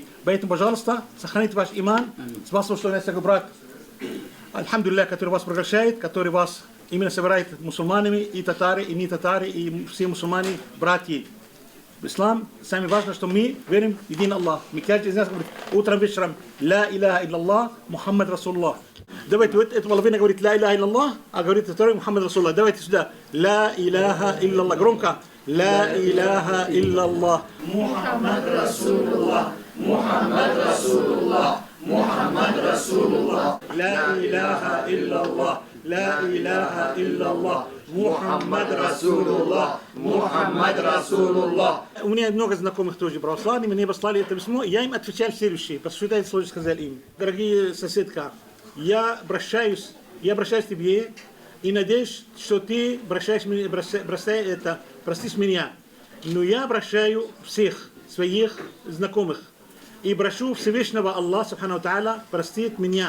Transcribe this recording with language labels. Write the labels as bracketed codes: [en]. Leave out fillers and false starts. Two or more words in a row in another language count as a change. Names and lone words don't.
[ru] Поэтому, пожалуйста, сохраните ваш иман. Спасибо, что у нас брат, альхамдулилля, который вас приглашает, который вас именно собирает мусульманами, и татары, и не татары, и все мусульмане, братья. В ислам самое важное, что мы верим в един Аллах. Мы каждый из нас говорит утром, вечером, [ar] لا إله إلا الله، محمد رسول الله. [ru] Давайте, вот эта половина говорит [ar] لا إله إلا الله, [ru] а говорит второй [ar] محمد رسول الله. [ru] Давайте сюда. [ar] لا إله إلا الله. Громко. لا إله إلا الله محمد رسول الله محمد رسول الله محمد رسول الله لا إله إلا الله لا إله إلا الله محمد رسول الله محمد رسول الله. [ru] У меня много знакомых тоже православных, мне послали это письмо, я им отвечал следующее, потому что это сложно сказать им. Дорогие соседка, я обращаюсь к тебе и надеюсь, что ты простишь меня. Но я обращаю всех своих знакомых и прошу Всевышнего Аллаха [ar] سبحانه وتعالى [ru] простить меня.